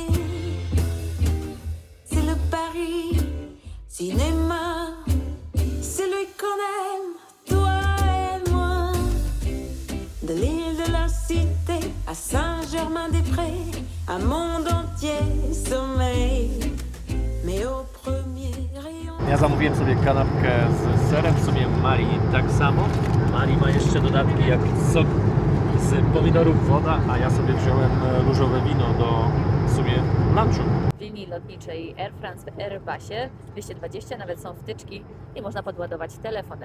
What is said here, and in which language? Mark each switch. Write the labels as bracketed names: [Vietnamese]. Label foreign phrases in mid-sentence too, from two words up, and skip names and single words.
[French] C'est le Paris cinéma, c'est lui qu'on aime, toi et moi. De l'île de la Cité à Saint-Germain-des-Prés, un monde entier sommeille. Mais au premier rayon. [Polish] Ja zamówiłem sobie kanapkę z serem, w sumie Marii tak samo. Marii ma jeszcze dodatki jak sok z pomidorów, woda, a ja sobie wziąłem różowe wino do w sumie lunchu. W linii lotniczej Air France w Airbusie 220 nawet są wtyczki i można podładować telefon.